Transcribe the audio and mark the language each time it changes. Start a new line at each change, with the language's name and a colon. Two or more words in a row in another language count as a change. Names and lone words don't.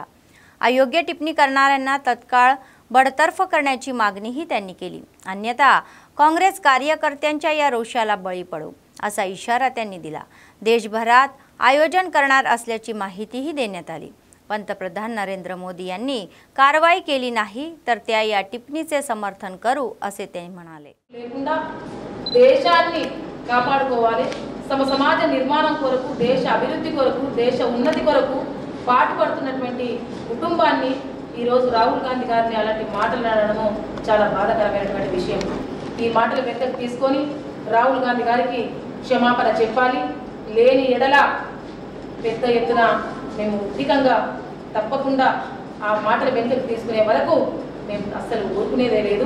Marathi: अयोग्य टिप्पणी करणाऱ्यांना तत्काळ बडतर्फ करण्याची मागणीही त्यांनी केली, अन्यथा काँग्रेस कार्यकर्त्यांच्या या रोषाला बळी पडू, असा इशारा त्यांनी दिला। देशभरात आयोजन करणार असल्याची माहितीही देण्यात आली। पंतप्रधान नरेंद्र मोदी यांनी कारवाई केली नाही तर त्या या टिप्पणीचे समर्थन करू, असे ते म्हणाले।
Telugu: దేశాన్ని కాపాడుకోవాలి, సమాజ నిర్మాణం కొరకు, దేశ అభివృద్ధి కొరకు, దేశ ఉన్నతి కొరకు పాటుపడుతున్నటువంటి కుటుంబాన్ని ఈ రోజు రాహుల్ గాంధీ గారిని అలాంటి మాటలు అనడము చాలా బాధాకరమైనటువంటి విషయం। ఈ మాటలు వెనక్కి తీసుకొని రాహుల్ గాంధీ గారికి క్షమాపణ చెప్పాలి, లేని ఎడల పెద్ద ఎత్తున మేము ఉద్దికంగా తప్పకుండా ఆ మాటలు వెనక్కి తీసుకునే వరకు మేము అస్సలు ఊరుకునేదే లేదు।